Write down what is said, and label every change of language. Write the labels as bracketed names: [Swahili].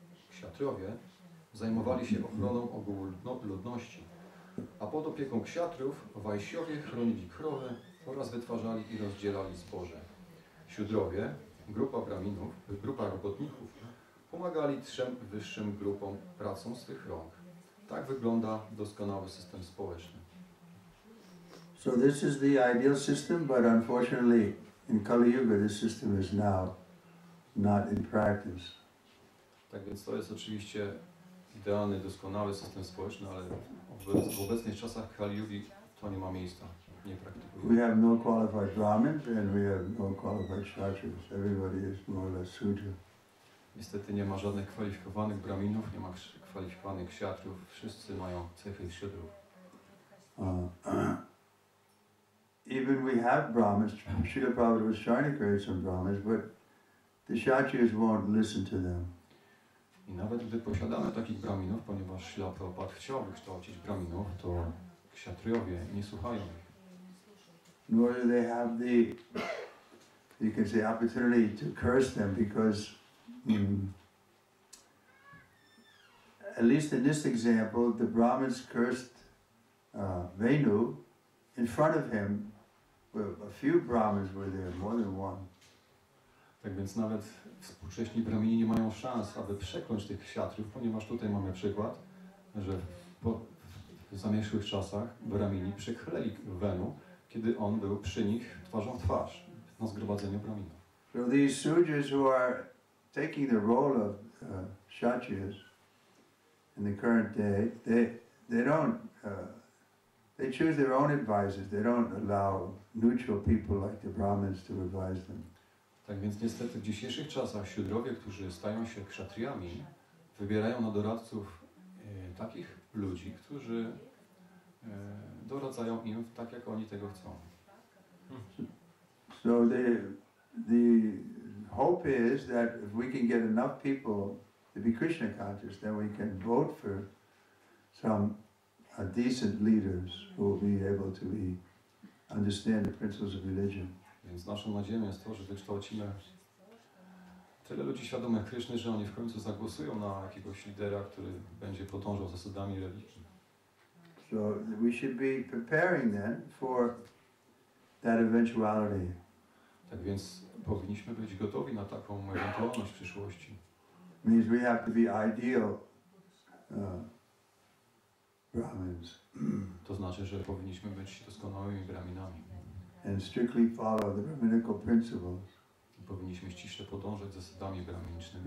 [Polish] Kshatrowie zajmowali się ochroną ogółu ludności, a pod opieką kshatrów Wajsiowie chronili krowy oraz wytwarzali i rozdzielali zboże. Siudrowie, grupa robotników, pomagali 3 wyższym grupom pracą swych rąk. Tak wygląda doskonały system społeczny. [English] So this is the ideal system, but unfortunately in Kali Yuga this system is now not in practice. [Polish] Tak więc to jest oczywiście idealny, doskonały system społeczny, ale w obecnych czasach Kali Yugi to nie ma miejsca, nie praktykuje. [English] We have no qualified Brahmins and we have no qualified Kshatriyas. Everybody is more or less Sudra. [Polish] Niestety nie ma żadnych kwalifikowanych Brahminów, nie ma kwalifikowanych kshatrów, wszyscy mają cechy Shudrów. [English] Even we have Brahmins, Srila Prabhupada was trying to create some Brahmins, but the Kshatriyas won't listen to them. [Polish] I nawet gdy posiadamy takich Brahminów, ponieważ Srila Prabhupada chciał wykształcić Brahminów, to kshatriyowie nie słuchają ich. [English] Nor do they have the, you can say, opportunity to curse them because at least in this example, the Brahmins cursed Venu in front of him. Well, a few Brahmins were there, more than one. [Polish] Tak więc nawet współcześni Brahmini nie mają szans, aby przekląć tych kshatriów, ponieważ tutaj mamy przykład, że w zamierzchłych czasach Brahmini przeklęli Venu, kiedy on był przy nich twarzą w twarz na zgromadzeniu Brahminów. [English] So these Sudras who are taking the role of Kshatriyas in the current day, they don't, they choose their own advisors. They don't allow neutral people like the Brahmins to advise them. [Polish] Tak więc niestety w dzisiejszych czasach siudrowie, którzy stają się kszatriami, wybierają na doradców takich ludzi, którzy doradzają im tak, jak oni tego chcą. [English] So the hope is that if we can get enough people to be Krishna conscious, then we can vote for some decent leaders who will be able to understand the principles of religion. [Polish] Więc naszą nadzieją jest to, że wykształcimy tyle ludzi świadomych Kryszny, że oni w końcu zagłosują na jakiegoś lidera, który będzie podążał zasadami religii. [English] So we should be preparing then for that eventuality. [Polish] Tak więc powinniśmy być gotowi na taką ewentualność w przyszłości. [English] Means we have to be ideal Brahmins. [Polish] To znaczy, że powinniśmy być doskonałymi braminami. [English] And strictly follow the Brahminical principles. [Polish] Powinniśmy ściśle podążać zasadami brahminicznymi.